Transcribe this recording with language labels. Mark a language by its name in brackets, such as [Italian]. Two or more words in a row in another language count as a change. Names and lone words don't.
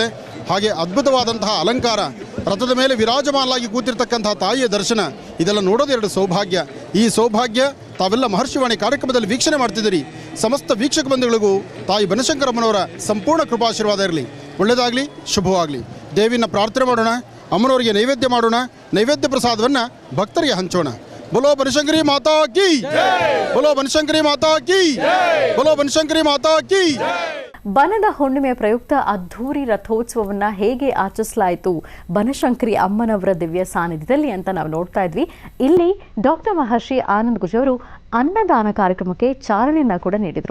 [Kannada] ಹಾಗೆ ಅದ್ಭುತವಾದಂತಹ ಅಲಂಕಾರ, ರಥದ ಮೇಲೆ ವಿರಾಜಮಾನಲಾಗಿ ಕೂತಿರ್ತಕ್ಕಂತಹ ತಾಯಿಯ ದರ್ಶನ, ಇದೆಲ್ಲ ನೋಡೋದು 2 ಸೌಭಾಗ್ಯ. ಈ ಸೌಭಾಗ್ಯ ತಾವೆಲ್ಲ ಮಹರ್ಷಿವಾಣಿ ಕಾರ್ಯಕ್ರಮದಲ್ಲಿ ವೀಕ್ಷಣೆ ಮಾಡ್ತಿದ್ದೀರಿ. ಸಮಸ್ತ ವೀಕ್ಷಕ ಬಂಧುಗಳಿಗೂ ತಾಯಿ ಬನಶಂಕರಮ್ಮನವರ ಸಂಪೂರ್ಣ ಕೃಪಾಶೀರ್ವಾದ ಇರಲಿ. ಒಳ್ಳೆಯದಾಗಲಿ, ಶುಭವಾಗಲಿ. ದೇವಿನ ಪ್ರಾರ್ಥನೆ ಮಾಡೋಣ, ಅಮ್ಮನವರಿಗೆ ನೈವೇದ್ಯ ಮಾಡೋಣ. ನೈವೇದ್ಯ ಪ್ರಸಾದವನ್ನು ಭಕ್ತರಿಗೆ ಹಂಚೋಣ. [Hindi] बोलो बनशंकरी माता की, बोलो बनशंकरी माता की, बोलो बनशंकरी माता की. [Kannada] ಬನದ ಹುಣ್ಣಿಮೆಯ ಪ್ರಯುಕ್ತ ಅದ್ಧೂರಿ ರಥೋತ್ಸವವನ್ನ ಹೇಗೆ ಆಚರಿಸಲಾಯಿತು ಬನಶಂಕರಿ ಅಮ್ಮನವರ ದಿವ್ಯ ಸಾನ್ನಿಧ್ಯದಲ್ಲಿ ಅಂತ ನಾವು ನೋಡ್ತಾ ಇದ್ವಿ. ಇಲ್ಲಿ ಡಾಕ್ಟರ್ ಮಹರ್ಷಿ ಆನಂದ್ ಗುಜ್ ಅವರು ಅನ್ನದಾನ ಕಾರ್ಯಕ್ರಮಕ್ಕೆ ಚಾಲನೆಯನ್ನ ಕೂಡ ನೀಡಿದರು.